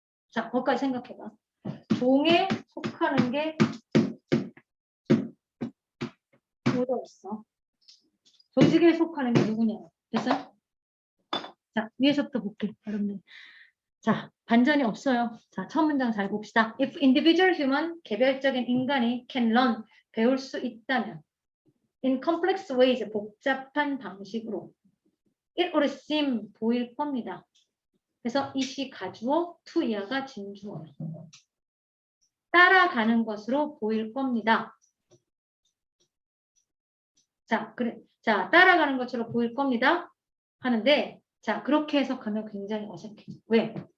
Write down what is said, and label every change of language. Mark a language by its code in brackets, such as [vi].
[ko] 자, 거기까지 생각해봐. 종에 속하는 게 오더 있어. 조직에 속하는 게 누구냐? 됐어요? 자, 위에서부터 볼게, 여러분들. 자, 반전이 없어요. 자, 첫 문장 잘 봅시다. [en] If individual human, [ko] 개별적인 인간이 [en] can learn, [ko] 배울 수 있다면 [en] in complex ways, [ko] 복잡한 방식으로 [en] it would seem, [ko] 보일 겁니다. 그래서 it이 가주어, to 이하가 진주어요. 따라가는 것으로 보일 겁니다. 자, 그래. 자, 따라가는 것으로 보일 겁니다. 하는데, 자, 그렇게 해석하면 굉장히 어색해. 왜?